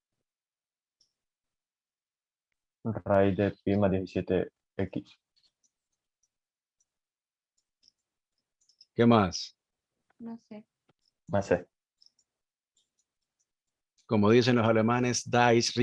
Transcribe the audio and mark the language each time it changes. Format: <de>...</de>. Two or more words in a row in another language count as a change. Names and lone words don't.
<es>Raíz de pi más 17x ¿Qué más? No sé. más c. Como dicen los alemanes,</es> <de>das, ist richtig, mein Freundin, un das sehr gut.</de> <es>Ah, bueno, hombre.</es>